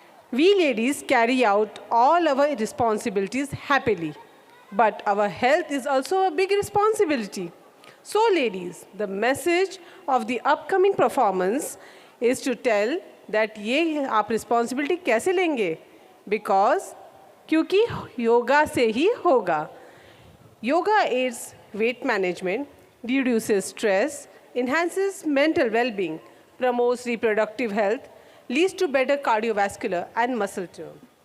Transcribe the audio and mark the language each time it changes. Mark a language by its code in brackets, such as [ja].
[en] We ladies carry out all our responsibilities happily, but our health is also a big responsibility. So ladies, the message of the upcoming performance is to tell that [hi] ये आप responsibility कैसे लेंगे? [en] Because [hi] क्योंकि योगा से ही होगा. [en] Yoga aids weight management, reduces stress, enhances mental well-being, promotes reproductive health, leads to better cardiovascular and muscle tone.